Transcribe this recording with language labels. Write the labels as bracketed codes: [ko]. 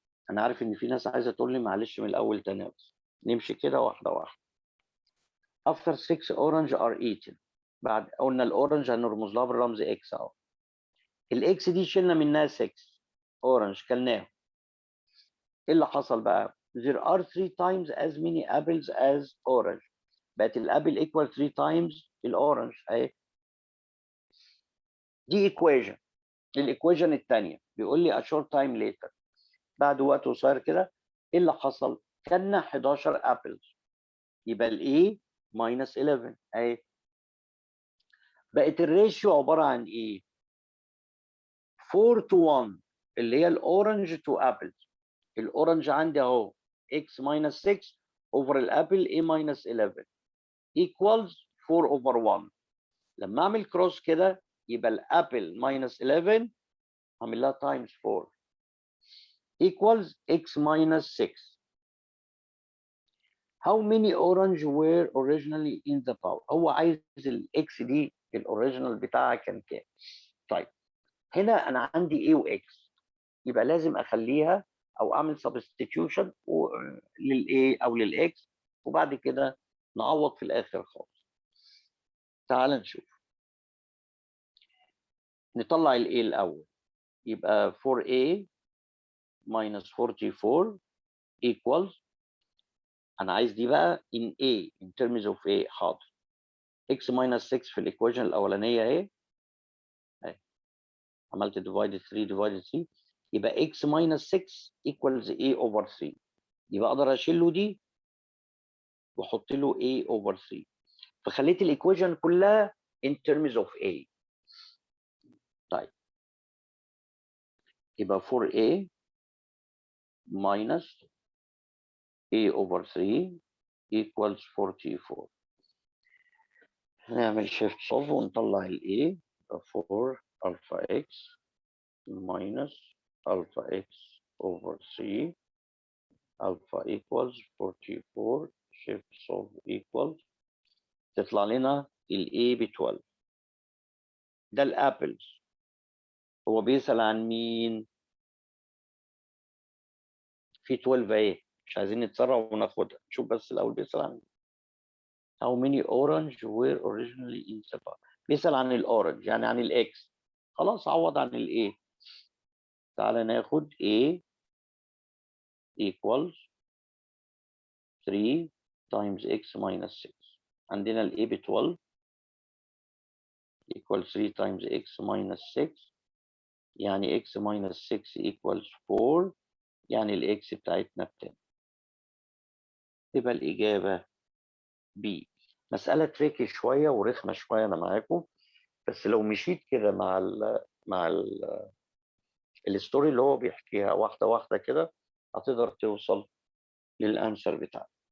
[ar] أنا عارف إن في ناس عايزة تقول لي معلش من الأول تاني، بس نمشي كده واحدة واحدة. [en] After 6 orange are eaten، [ar] بعد قلنا الاورنج هنرمز لها بالرمز اكس اهو. الاكس دي شلنا منها 6 اورنج كلناهم. ايه اللي حصل بقى؟ [en] There are 3 times as many apples as orange. [ar] بقت الابل equal 3 times الاورنج اهي. دي ايكويشن. الايكويشن الثانيه بيقول لي [en] a short time later، [ar] بعد وقت قصير كده ايه اللي حصل؟ كلنا 11 ابلز، يبقى الاي minus 11 اهي. بقت الريشيو عباره عن ايه؟ 4 to 1 اللي هي الاورنج تو ابل. الاورنج عندي اهو x minus 6 over الابل a minus 11 equals 4 over 1. لما اعمل كروس كده يبقى الابل minus 11 اعمل لها times 4 equals x minus 6. [en] How many orange were originally in the bowl؟ [ar] هو عايز الاكس دي الاوريجينال بتاعها كان كام؟ طيب هنا انا عندي a و x، يبقى لازم اخليها او اعمل سبستيتيوشن للايه او للاكس، وبعد كده نعوض في الاخر خالص. تعال نشوف. نطلع الايه الاول، يبقى 4a minus 44 equals، انا عايز دي بقى in a [en] in terms of a. [ar] حاضر. x minus 6 في الايكويشن الاولانيه اهي، عملت divide 3 divide 3، يبقى x minus 6 equals a over 3. يبقى اقدر اشيل له دي واحط له a over 3 فخليت الايكويشن كلها [en] in terms of a. [ar] طيب يبقى 4a minus a over 3 equals 44. [en] نعمل shift solve ونطلع ال a 4 alpha x minus alpha x over 3 alpha equals 44 shift solve equals تطلع لنا ال a ب 12. [ar] ده الابلز. هو بيسأل عن مين؟ في 12 اهي مش عايزين نتسرع وناخدها نشوف بس الاول بيسأل عن [en] how many orange were originally in the bar. [ar] بيسأل عن الاورنج يعني عن الاكس. خلاص عوض عن الايه. تعالى ناخد [en] a equals 3 times x minus 6. عندنا ال a ب 12 equals 3 times x minus 6 يعني x minus 6 equals 4 [ar] يعني الاكس بتاعتنا [en] ب 10. [ar] تبقى الإجابة B. مسألة تريكي شوية ورخمة شوية أنا معاكم بس لو مشيت كده مع الستوري اللي هو بيحكيها واحدة واحدة كده هتقدر توصل للأنسر بتاعك.